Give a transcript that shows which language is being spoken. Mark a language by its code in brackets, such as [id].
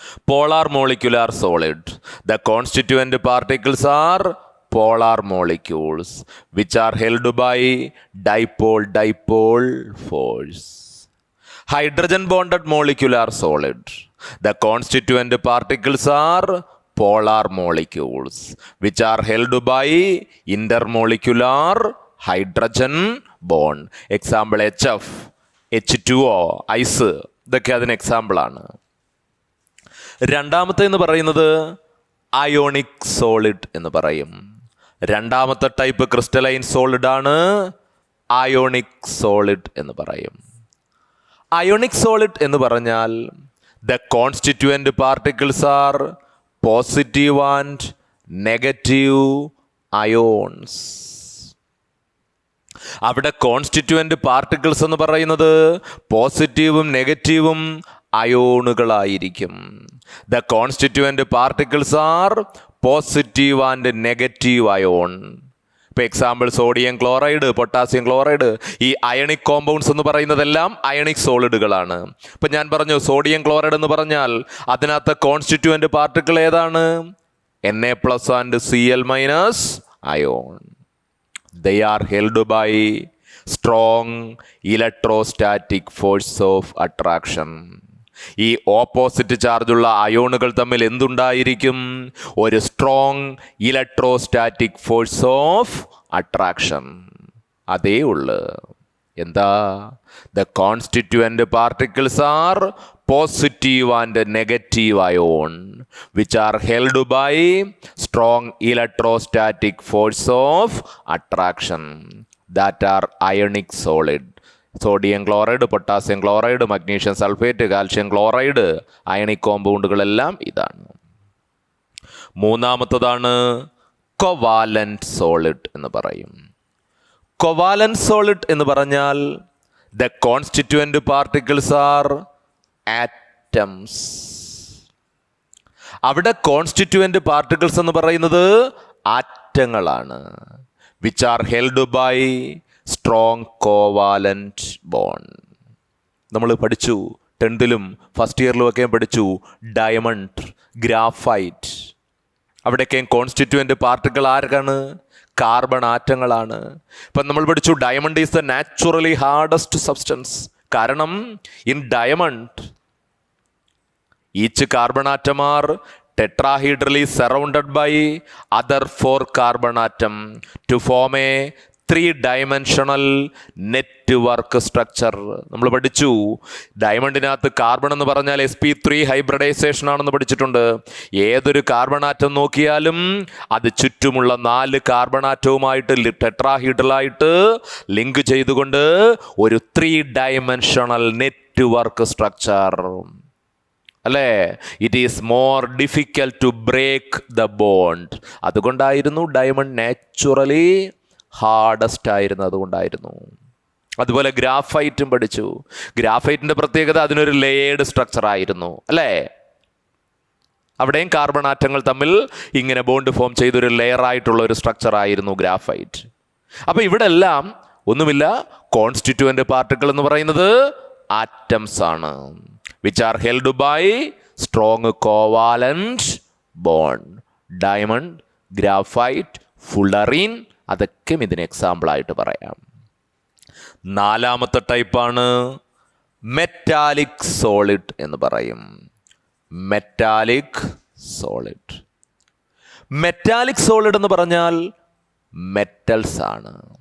[en] Polar molecular solid. The constituent particles are polar molecules which are held by dipole force. Hydrogen bonded molecular solid. The constituent particles are polar molecules which are held by intermolecular hydrogen bond. [ml] Example, HF, H2O, ice, ഇതൊക്കെ അതിന് example ആണ്. രണ്ടാമത്തെ എന്ന് പറയുന്നത് ionic solid എന്ന് പറയും. രണ്ടാമത്തെ type crystalline solid ആണ് അയോണിക് സോളിഡ് എന്ന് പറയും. അയോണിക് സോളിഡ് എന്ന് പറഞ്ഞാൽ [en] The constituent particles are positive and negative ions. [ml] അവിടെ കോൺസ്റ്റിറ്റ്യുവൻ്റ് പാർട്ടിക്കിൾസ് എന്ന് പറയുന്നത് പോസിറ്റീവും നെഗറ്റീവും അയോണുകളായിരിക്കും. [en] The constituent particles are positive and negative ion. [ml] ഇപ്പോൾ example sodium chloride, potassium chloride, ഈ അയണിക് കോമ്പൗണ്ട്സ് എന്ന് പറയുന്നതെല്ലാം അയണിക് സോളിഡുകളാണ്. ഇപ്പം ഞാൻ പറഞ്ഞു സോഡിയം ക്ലോറൈഡ് എന്ന് പറഞ്ഞാൽ അതിനകത്ത് കോൺസ്റ്റിറ്റ്യുവൻ്റ് പാർട്ടിക്കിൾ ഏതാണ്? [en] Na+ and Cl- ion. They are held by strong electrostatic force of attraction. [ml] ഈ ഓപ്പോസിറ്റ് ചാർജുള്ള അയോണുകൾ തമ്മിൽ എന്തുണ്ടായിരിക്കും? [en] ഒരു strong electrostatic force of attraction. [ml] അതേ ഉള്ളു. എന്താ? [en] The constituent particles are positive and negative ion which are held by strong electrostatic force of attraction that are ionic solid. [ml] Sodium chloride, potassium chloride, magnesium sulphate, calcium chloride, ionic കോമ്പൗണ്ടുകളെല്ലാം ഇതാണ്. മൂന്നാമത്തതാണ് covalent solid എന്ന് പറയും. [en] covalent solid [ml] എന്ന് പറഞ്ഞാൽ [en] The constituent particles are atoms. [ml] അവിടെ constituent particles എന്ന് പറയുന്നത് ആറ്റങ്ങളാണ്. [en] Which are held by strong covalent bond. [ml] നമ്മൾ പഠിച്ചു 10th ഫസ്റ്റ് ഇയറിലും ഒക്കെ പഠിച്ചു ഡയമണ്ട്, ഗ്രാഫൈറ്റ്. അവിടെയൊക്കെ കോൺസ്റ്റിറ്റ്യുവൻ്റ് പാർട്ടിക്കിൾ ആർക്കാണ്? കാർബൺ ആറ്റങ്ങളാണ്. ഇപ്പം നമ്മൾ പഠിച്ചു [en] Diamond is the naturally hardest substance. [ml] കാരണം [en] In diamond each carbon atom are tetrahedrally surrounded by other 4 carbon atom to form a 3-dimensional network structure. [ml] നമ്മൾ പഠിച്ചു ഡയമണ്ടിനകത്ത് കാർബൺ എന്ന് പറഞ്ഞാൽ sp3 ഹൈബ്രിഡൈസേഷൻ ആണെന്ന് പഠിച്ചിട്ടുണ്ട്. ഏതൊരു കാർബൺ ആറ്റം നോക്കിയാലും അത് ചുറ്റുമുള്ള 4 കാർബൺ ആറ്റവുമായിട്ട് ടെട്രാഹീഡ്രലായിട്ട് ലിങ്ക് ചെയ്തുകൊണ്ട് ഒരു 3-dimensional നെറ്റ്വർക്ക് സ്ട്രക്ചർ അല്ലേ? [en] It is more difficult to break the bond. [ml] അതുകൊണ്ടായിരുന്നു diamond naturally hardest ആയിരുന്നു. അതുകൊണ്ടായിരുന്നു. അതുപോലെ ഗ്രാഫൈറ്റും പഠിച്ചു. ഗ്രാഫൈറ്റിൻ്റെ പ്രത്യേകത അതിനൊരു ലേയേർഡ് സ്ട്രക്ചർ ആയിരുന്നു അല്ലേ? അവിടെയും കാർബൺ ആറ്റങ്ങൾ തമ്മിൽ ഇങ്ങനെ ബോണ്ട് ഫോം ചെയ്തൊരു ലെയറായിട്ടുള്ള ഒരു സ്ട്രക്ചർ ആയിരുന്നു ഗ്രാഫൈറ്റ്. അപ്പോൾ ഇവിടെ എല്ലാം ഒന്നുമില്ല, കോൺസ്റ്റിറ്റ്യുവൻ്റ് പാർട്ടിക്കിൾ എന്ന് പറയുന്നത് ആറ്റംസ് ആണ്. [en] which are held by strong covalent bond. [ml] Diamond, graphite, fullerene, അതൊക്കെ ഇതിന് എക്സാമ്പിൾ ആയിട്ട് പറയാം. നാലാമത്തെ ടൈപ്പാണ് മെറ്റാലിക് സോളിഡ് എന്ന് പറയും. Metallic solid. മെറ്റാലിക് സോളിഡ് എന്ന് പറഞ്ഞാൽ മെറ്റൽസ് ആണ്.